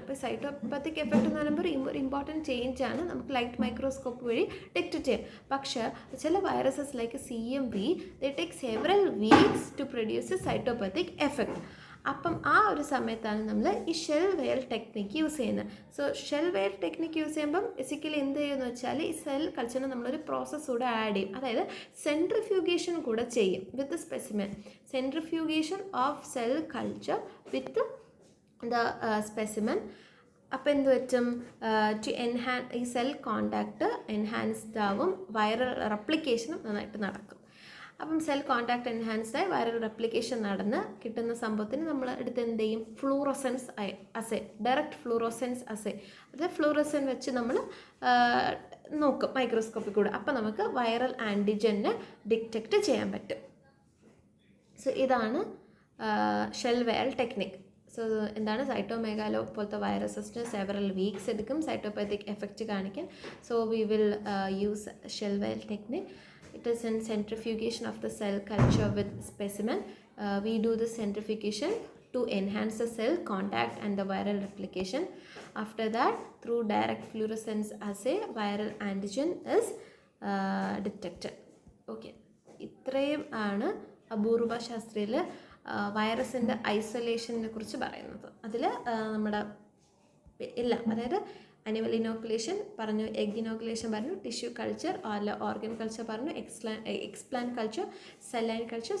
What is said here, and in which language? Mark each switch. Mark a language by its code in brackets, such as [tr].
[ml] അപ്പോൾ സൈറ്റോപാത്തിക് എഫക്റ്റ് എന്ന് പറയുമ്പോൾ ഒരു ഇമ്പോർട്ടൻറ്റ് ചേഞ്ചാണ്, നമുക്ക് ലൈറ്റ് മൈക്രോസ്കോപ്പ് വഴി ഡിറ്റക്റ്റ് ചെയ്യാം. പക്ഷേ ചില [en] Viruses like CMV they take several weeks to produce a cytopathic effect. [ml] അപ്പം ആ ഒരു സമയത്താണ് നമ്മൾ ഈ ഷെൽ വെയർ ടെക്നിക്ക് യൂസ് ചെയ്യുന്നത്. So shell wear technique use ചെയ്യുമ്പം ബേസിക്കലി എന്ത് ചെയ്യുമെന്ന് വെച്ചാൽ ഈ സെൽ കൾച്ചറിന് നമ്മളൊരു പ്രോസസ്സ് കൂടെ ആഡ് ചെയ്യും. അതായത് സെൻട്രിഫ്യൂഗേഷൻ കൂടെ ചെയ്യും [en] With specimen. Centrifugation of cell culture with the specimen. [ml] അപ്പോൾ എന്ത് പറ്റും, ടു ഈ സെൽ കോണ്ടാക്ട് എൻഹാൻസ്ഡ് ആവും, വൈറൽ റെപ്ലിക്കേഷനും നന്നായിട്ട് നടക്കും. അപ്പം സെൽ കോണ്ടാക്ട് എൻഹാൻസ്ഡായി വൈറൽ റെപ്ലിക്കേഷൻ നടന്ന് കിട്ടുന്ന സംഭവത്തിന് നമ്മൾ എടുത്ത് എന്ത് ചെയ്യും, ഫ്ലൂറസെൻസ് അസേ, ഡയറക്റ്റ് ഫ്ലൂറസെൻസ് അസേ, അത് ഫ്ലൂറസെൻ വെച്ച് നമ്മൾ നോക്കും മൈക്രോസ്കോപ്പിൽ കൂടെ. അപ്പോൾ നമുക്ക് വൈറൽ ആൻറ്റിജനെ ഡിറ്റക്റ്റ് ചെയ്യാൻ പറ്റും. സോ ഇതാണ് ഷെൽ വെയർ ടെക്നിക്. സോ എന്താണ്, സൈറ്റോമെഗാലോ പോലത്തെ വൈറസസിന് [en] several weeks [ml] എടുക്കും സൈറ്റോപാത്തിക് എഫക്റ്റ് കാണിക്കാൻ. [en] So we will use shell wear technique. It is in centrifugation of the cell culture with specimen. We do the centrifugation to enhance the cell contact and the viral replication. After that, through direct fluorescence assay, viral antigen is detected. Okay. [ml] ഇത്രയും ആണ് അപൂർവ ശാസ്ത്രയിൽ വൈറസിൻ്റെ ഐസൊലേഷനെ കുറിച്ച് പറയുന്നത്. അതിൽ നമ്മുടെ എല്ലാം, അതായത് അനിമൽ ഇനോക്കുലേഷൻ പറഞ്ഞു, എഗ് ഇനോക്കുലേഷൻ പറഞ്ഞു, ടിഷ്യൂ കൾച്ചർ അല്ല ഓർഗൻ കൾച്ചർ പറഞ്ഞു, എക്സ്പ്ലാന്റ് കൾച്ചർ, സെല്ലൈൻ കൾച്ചർ.